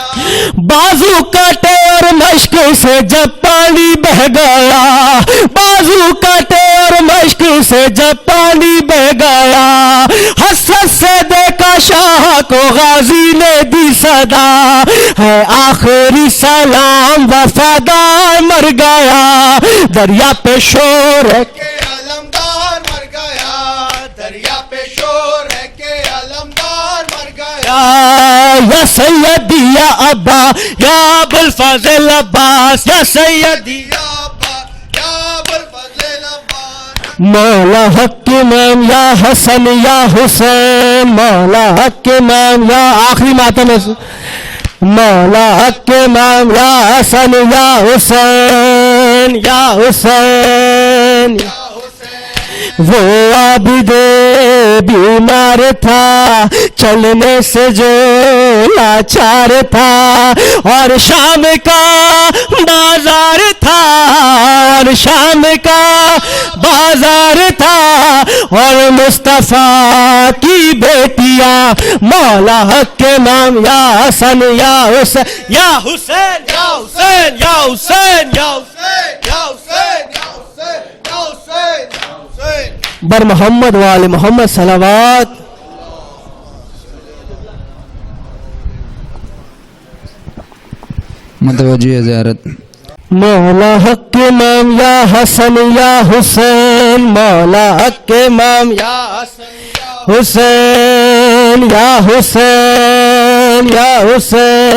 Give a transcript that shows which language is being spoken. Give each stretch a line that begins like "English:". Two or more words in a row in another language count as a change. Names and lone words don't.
Urdu: بازو کاٹے اور مشک سے جب پانی بہ گیا, بازو کاٹے اور مشک سے جب پانی بہ گیا, حسرت سے دیکھا شاہ کو غازی نے دی صدا, ہے آخری سلام وفادار مر گیا, دریا پہ شور ہے کہ علمدار مر گیا, دریا پہ شور ہے کہ علمدار مر گیا,
Arabic: یا سیدی یا ابا یا ابوالفضل عباس, یا سیدی یا عباس یا ابوالفضل عباس,
Urdu: مولا حق امام یا حسن یا حسین, مولا حق امام یا آخری ماتم ہے, مولا حق امام یا حسن یا حسین, یا حسین. وہ عابد بیمار تھا, چلنے سے جو لاچار تھا, اور شام کا بازار تھا, اور شام کا بازار تھا, اور مصطفیٰ کی بیٹیاں مولا حق امام یا حسن یا حسین,
Arabic: یا حسین یا حسین یا حسین
Urdu: یا حسین
Arabic: یا حسین یا حسین یا حسین یا حسین,
Persian: بر محمد وآل محمد صلوات.
Urdu: متوجہ زیارت. مولا حق امام یا حسن یا حسین, مولا حق امام
Arabic: یا حسین یا حسین یا حسین,